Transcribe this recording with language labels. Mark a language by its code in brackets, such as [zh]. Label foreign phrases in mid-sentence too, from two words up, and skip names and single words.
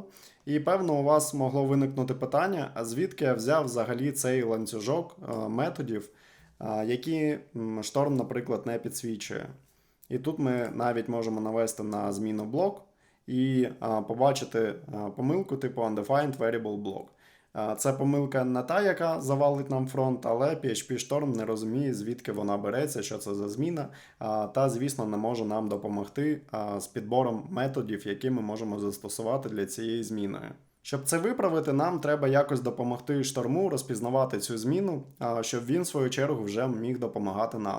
[uk] І певно, у вас могло виникнути питання, а звідки я взяв взагалі цей ланцюжок методів, які шторм, наприклад, не підсвічує. І тут ми навіть можемо навести на зміну блок і побачити помилку типу [en] undefined variable block. [uk] Це помилка не та, яка завалить нам фронт, але PHP Storm не розуміє, звідки вона береться, що це за зміна, та, звісно, не може нам допомогти з підбором методів, які ми можемо застосувати для цієї зміни. Щоб це виправити, нам треба якось допомогти шторму розпізнавати цю зміну, щоб він, в свою чергу, вже міг допомагати нам.